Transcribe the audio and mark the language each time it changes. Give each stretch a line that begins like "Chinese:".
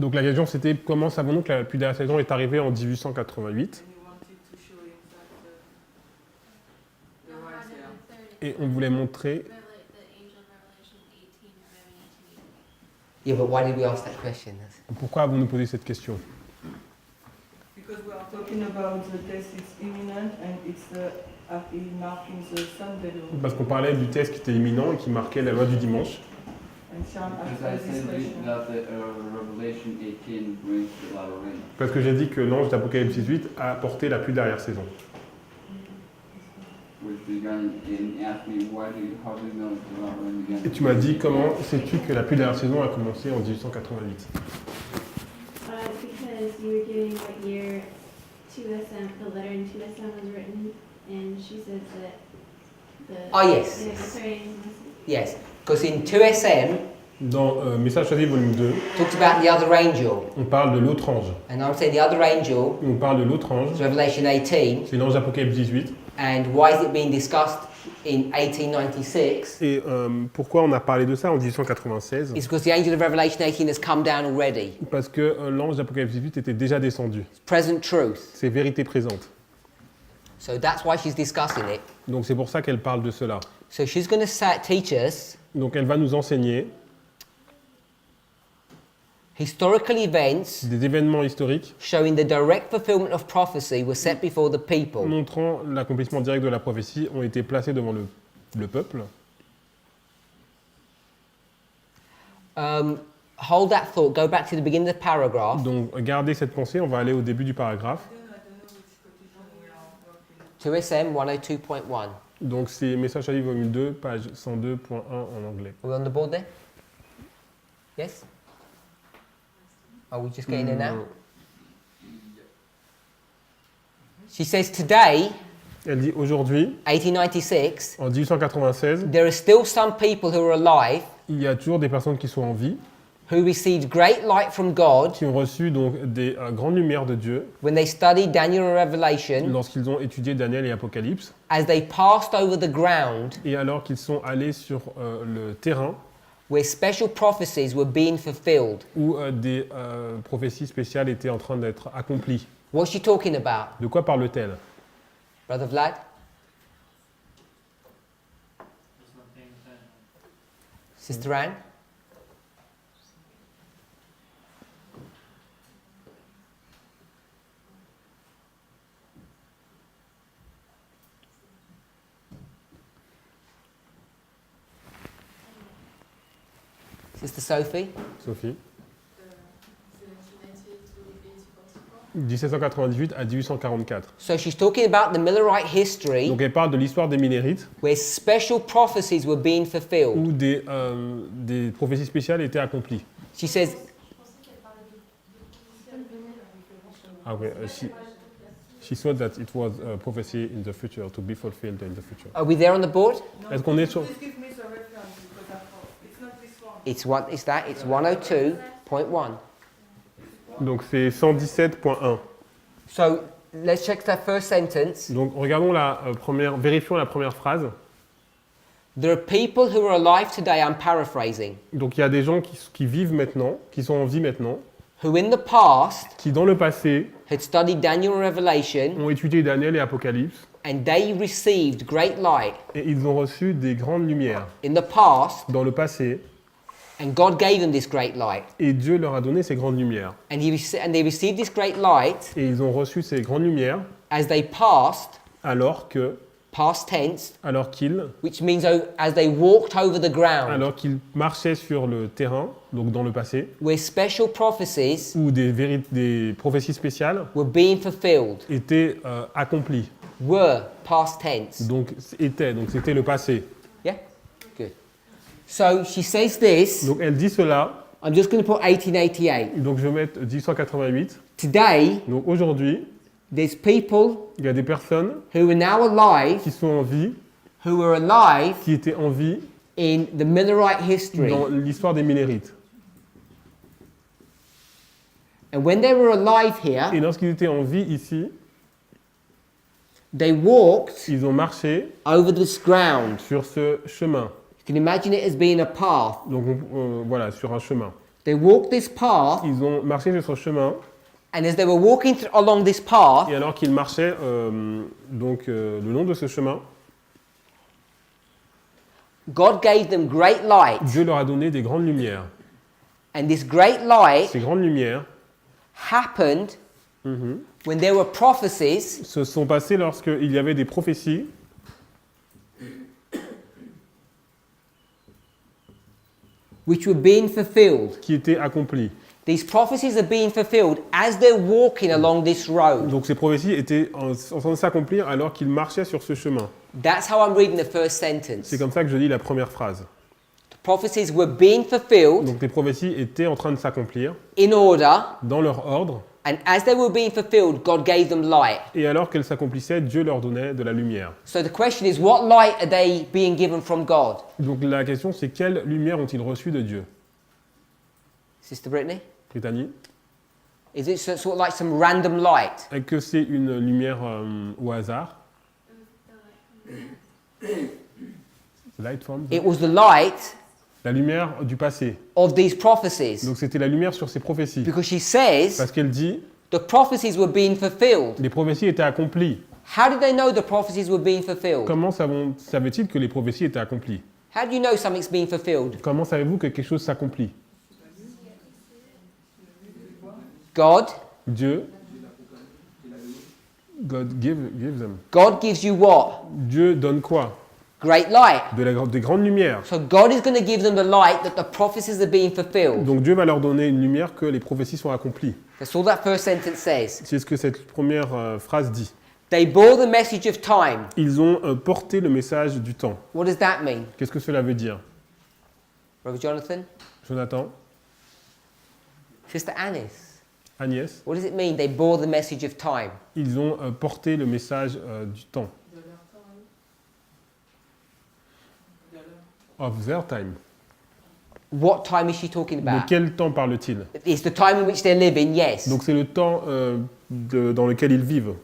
French: Donc la question c'était comment savons-nous que la pluie de la saison est arrivée en 1888
English: And he wanted to show him that the rise there.
French: et on voulait montrer.
English: The angel of Revelation 18 arriving in 1888. Yeah, but why did we ask that question?
French: Pourquoi avons-nous posé cette question?
English: Because we are talking about the test, it's imminent and it's marking the Sunday law.
French: Parce qu'on parlait du test qui était imminent et qui marquait la loi du dimanche.
English: And Sean Because asked I this said question. that Revelation 18 brings the latter rain.
French: Parce que j'ai dit que l'ange d'Apocalypse 18 a apporté la pluie d'arrière-saison.
English: Which began and asked me how do you know the latter rain began?
French: Et tu m'as dit comment sais-tu que la pluie d'arrière-saison a commencé en 1888?
English: Because you were giving what year 2SM, the letter in 2SM was written, and she says that Oh, yes. Yes, because in 2SM,
French: Dans Message choisi volume 2,
English: talks about the other angel.
French: on parle de l'autre ange.
English: And I'm saying the other angel,
French: On parle de l'autre ange,
English: it's Revelation 18.
French: c'est l'ange Apocalypse 18.
English: And why is it being discussed in 1896?
French: Et pourquoi on a parlé de ça en 1896?
English: It's because the angel of Revelation 18 has come down already.
French: Parce que l'ange d'Apocalypse 18 était déjà descendu.
English: It's present truth.
French: C'est vérité présente.
English: So that's why she's discussing it.
French: Donc c'est pour ça qu'elle parle de cela.
English: So she's going to teach us
French: Donc elle va nous enseigner
English: historical events
French: des événements historiques
English: showing the direct fulfillment of prophecy were set before the people.
French: montrant l'accomplissement direct de la prophétie ont été placés devant le peuple.
English: Hold that thought. Go back to the beginning of the paragraph.
French: Donc gardez cette pensée, on va aller au début du paragraphe.
English: I don't know which quotation we are working. 2SM 102.1.
French: Donc c'est Message choisi volume 2, page 102.1 en anglais.
English: Are we on the board there? Yes? Are we just getting there now? She says today,
French: Elle dit aujourd'hui,
English: 1896,
French: en 1896,
English: there are still some people who are alive
French: il y a toujours des personnes qui sont en vie,
English: who received great light from God
French: qui ont reçu donc des grandes lumières de Dieu
English: when they studied Daniel and Revelation
French: lorsqu'ils ont étudié Daniel et Apocalypse,
English: as they passed over the ground
French: et alors qu'ils sont allés sur le terrain
English: where special prophecies were being fulfilled.
French: où des prophéties spéciales étaient en train d'être accomplies.
English: What's she talking about?
French: De quoi parle-t-elle?
English: Brother Vlad? Sister Anne? Sister Sophie? Sophie.
French: 1798 à 1844.
English: So she's talking about the Millerite history
French: Donc elle parle de l'histoire des Minnérites
English: where special prophecies were being fulfilled.
French: où des prophéties spéciales étaient accomplies.
English: She says,
French: Ah oui,
English: she thought that it was a prophecy in the future, to be fulfilled in the future. are we there on the board? No,
French: Est-ce qu'on est sur...
English: please give me the reference because I thought it's not this one. It's what is that? It's 102.1.
French: Donc c'est 117.1.
English: So let's check that first sentence.
French: Donc regardons vérifions la première phrase.
English: There are people who are alive today, I'm paraphrasing,
French: Donc il y a des gens qui vivent maintenant, qui sont en vie maintenant,
English: who in the past
French: qui dans le passé
English: had studied Daniel and Revelation
French: ont étudié Daniel et Apocalypse,
English: and they received great light
French: et ils ont reçu des grandes lumières
English: in the past,
French: dans le passé,
English: and God gave them this great light.
French: et Dieu leur a donné ces grandes lumières.
English: And they received this great light
French: Et ils ont reçu ces grandes lumières
English: as they passed,
French: alors
English: past tense,
French: qu'ils
English: which means as they walked over the ground,
French: marchaient sur le terrain, donc dans le passé,
English: where special prophecies
French: où des prophéties spéciales
English: were being fulfilled.
French: étaient accomplies.
English: Were past tense.
French: Donc c'était le passé.
English: Yeah? Good. So she says this.
French: Donc elle dit cela,
English: I'm just going to put 1888.
French: donc je vais mettre 1888.
English: Today,
French: Donc aujourd'hui,
English: there's people
French: il y a des personnes
English: who are now alive,
French: qui sont en vie,
English: who were alive
French: qui étaient en vie
English: in the Millerite history.
French: dans l'histoire des Minnérites.
English: And when they were alive here,
French: Et lorsqu'ils étaient en vie ici,
English: they walked
French: ils ont marché
English: over this ground.
French: sur ce chemin.
English: You can imagine it as being a path.
French: Donc voilà, sur un chemin.
English: They walked this path,
French: Ils ont marché sur ce chemin,
English: and as they were walking along this path,
French: et alors qu'ils marchaient le long de ce chemin,
English: God gave them great light.
French: Dieu leur a donné des grandes lumières.
English: And this great light
French: Ces grandes lumières
English: happened when there were prophecies
French: se sont passées lorsqu'il y avait des prophéties
English: which were being fulfilled.
French: qui étaient accomplies.
English: These prophecies are being fulfilled as they're walking along this road.
French: Donc ces prophéties étaient en train de s'accomplir alors qu'ils marchaient sur ce chemin.
English: That's how I'm reading the first sentence.
French: C'est comme ça que je lis la première phrase.
English: The prophecies were being fulfilled
French: Donc les prophéties étaient en train de s'accomplir
English: in order
French: dans leur ordre
English: And as they were being fulfilled, God gave them light.
French: Et alors qu'elles s'accomplissaient, Dieu leur donnait de la lumière.
English: So the question is, what light are they being given from God?
French: Donc la question, c'est quelle lumière ont-ils reçu de Dieu?
English: Sister Brittany? Brittany? Is it sort of like some random light?
French: Est-ce que c'est une lumière au hasard?
English: Light from? It was the light
French: La lumière du passé.
English: of these prophecies.
French: Donc c'était la lumière sur ces prophéties.
English: Because she says
French: Parce qu'elle dit,
English: the prophecies were being fulfilled.
French: les prophéties étaient accomplies.
English: How did they know the prophecies were being fulfilled?
French: Comment savait-il que les prophéties étaient accomplies?
English: How do you know something's being fulfilled?
French: Comment savez-vous que quelque chose s'accomplit?
English: God.
French: Dieu.
English: God give them. God gives you what?
French: Dieu donne quoi?
English: Great light.
French: Des grandes lumières.
English: So God is going to give them the light that the prophecies are being fulfilled.
French: Donc Dieu va leur donner une lumière que les prophéties sont accomplies.
English: That's all that first sentence says.
French: C'est ce que cette première phrase dit.
English: They bore the message of time.
French: Ils ont porté le message du temps.
English: What does that mean?
French: Qu'est-ce que cela veut dire?
English: Brother Jonathan? Jonathan? Sister Anis? Agnès? What does it mean they bore the message of time?
French: Ils ont porté le message du temps.
English: Of their time. What time is she talking
French: De
English: about?
French: quel temps parle-t-il?
English: It's the time in which they're living, yes.
French: Donc c'est le temps dans lequel ils vivent.